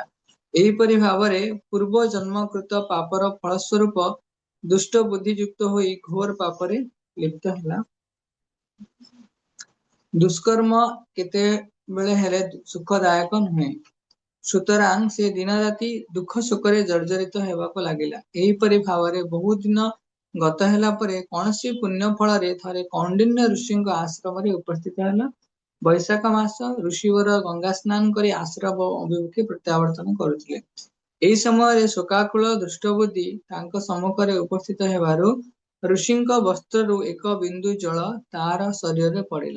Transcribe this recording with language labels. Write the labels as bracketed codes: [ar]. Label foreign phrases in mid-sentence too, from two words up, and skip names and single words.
[or] ଏହିପରି ଭାବରେ ପୂର୍ବ ଜନ୍ମକୃତ ପାପର ଫଳସ୍ୱରୂପ ଦୁଷ୍ଟ ବୁଦ୍ଧିଯୁକ୍ତ ହୋଇ ଘୋର ପାପରେ ଲିପ୍ତ ହେଲା। ଦୁଷ୍କର୍ମ କେତେ ବେଳେ ହେଲେ ସୁଖଦାୟକ ନୁହେଁ। ସୁତରାଂ ସେ ଦିନ ରାତି ଦୁଃଖ ଶୋକରେ ଜର୍ଜରିତ ହେବାକୁ ଲାଗିଲା। ଏହିପରି ଭାବରେ ବହୁ ଦିନ ଗତ ହେଲା ପରେ କୌଣସି ପୁଣ୍ୟ ଫଳ ରେ ଥରେ କୌଣ୍ଡିନ୍ୟ ଋଷିଙ୍କ ଆଶ୍ରମ ରେ ଉପସ୍ଥିତ ହେଲା। ବୈଶାଖ ମାସ ଋଷିବର ଗଙ୍ଗା ସ୍ନାନ କରି ଆଶ୍ରମ ଅଭିମୁଖେ ପ୍ରତ୍ୟାବର୍ତ୍ତନ କରୁଥିଲେ। ଏହି ସମୟ ଶୋକାକୁଳ ଦୁଷ୍ଟବୁଦ୍ଧି ତାଙ୍କ ସମ୍ମୁଖରେ ଉପସ୍ଥିତ ହେବାରୁ ଋଷିଙ୍କ ବସ୍ତ୍ରରୁ ଏକ ବିନ୍ଦୁ ଜଳ ତାର ଶରୀର ରେ ପଡ଼ିଲା।